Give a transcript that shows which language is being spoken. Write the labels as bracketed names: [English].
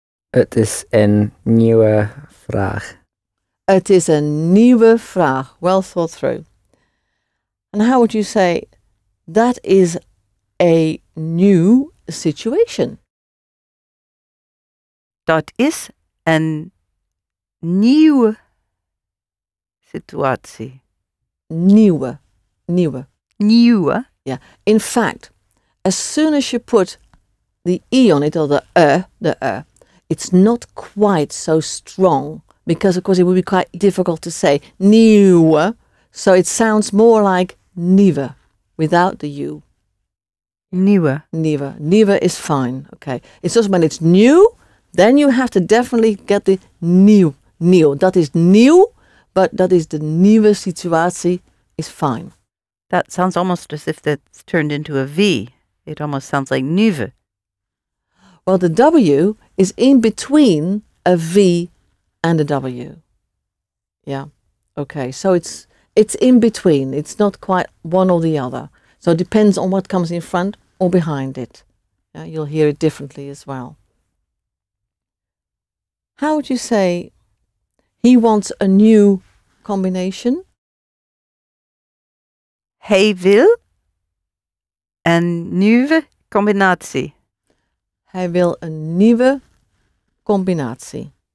[Dutch] Het is een nieuwe vraag. Het is een nieuwe vraag. [English] Well thought through. And how would you say that is a new situation? [Dutch] Dat is een nieuwe situatie. Nieuwe. Nieuwe. Nieuwe. [English] Yeah. In fact, as soon as you put the E on it, or the it's not quite so strong, because of course it would be quite difficult to say nieuwe, so it sounds more like nieuwe without the U. [Dutch] Nieuwe. [English] Nieuwe. Nieuwe is fine. Okay. It's just when it's new, then you have to definitely get the nieuw. Nieuw. [Dutch] Dat is nieuw, [English] but that is the nieuwe situatie is fine. That sounds almost as if that's turned into a V. It almost sounds like nieuwe. Well, the W is in between a V and a W. Yeah. Okay. So it's in between. It's not quite one or the other. So it depends on what comes in front or behind it. Yeah, you'll hear it differently as well. How would you say he wants a new combination? [Dutch] Hij wil een nieuwe combinatie. Hij wil een nieuwe combinatie.